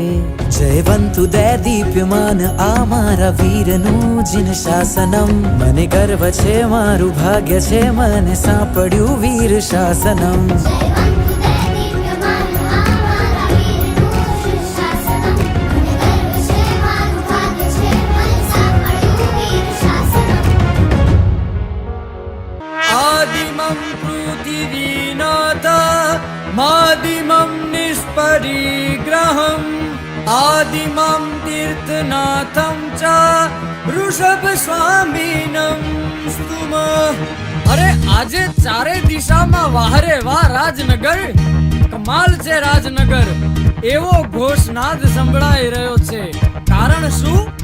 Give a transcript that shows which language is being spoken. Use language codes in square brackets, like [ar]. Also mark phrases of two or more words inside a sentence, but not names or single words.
[gu] જયવંતુ દે દીપ્યમાન આ મારા વીરનું જીન શાસનમ. મને ગર્વ છે મારું ભાગ્ય છે મને સાંપડ્યું વીર શાસનમ. જયવંતુ દે દીપ્યમાન આ મારા વીરનું જીન શાસનમ. મને ગર્વ છે મારું ભાગ્ય છે મને સાંપડ્યું વીર શાસનમ. [sa] आदिमं पृथिवीनाथ मादिमं निष्परिग्रहम् आदिमं तीर्थनाथं च वृषभस्वामिनं स्तुम. [gu] અરે આજે ચારે દિશામાં વાહરે વાહ રાજનગર. કમાલ છે રાજનગર. એવો ઘોષનાદ સંભળાઈ રહ્યો છે. કારણ શું?